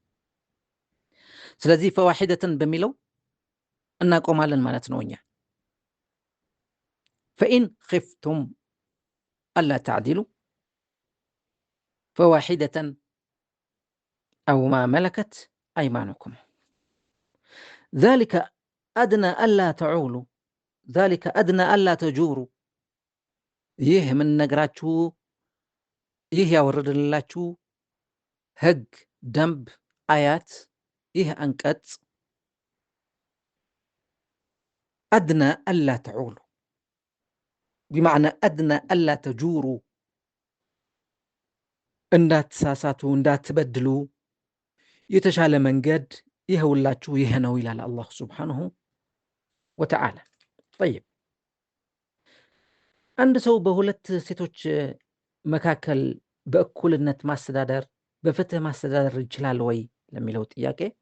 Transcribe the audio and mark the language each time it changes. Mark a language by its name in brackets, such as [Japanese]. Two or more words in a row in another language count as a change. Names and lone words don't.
[Amharic] ስለዚህ ፈዋሂደተን በሚለው እናቆማለን ማለት ነው እኛ። [Arabic] فإن خفتم ألا تعدلوا فواحدة أو ما ملكت أيمانكم ذلك أدنى ألا تعولوا ذلك أدنى ألا تجوروا [Amharic] ይህ የምንነግራችሁ ይህ ያወረድንላችሁ ህግ፣ ደንብ፣ አያት ይህ አንቀጽ [Arabic] أدنى ألا تعولوا بمعنى أدنى ألا تجوروا [Amharic] እንዳትሳሳቱ እንዳትበድሉ የተሻለ መንገድ ይኸውላችሁ ይሄ ነው ይላል አላህ [Arabic] سبحانه وتعالى። [Amharic] طيب አንድ ሰው በሁለት ሴቶች መካከል በእኩልነት ማስተዳደር በፍትህ ማስተዳደር ይችላል ወይ ለሚለው ጥያቄ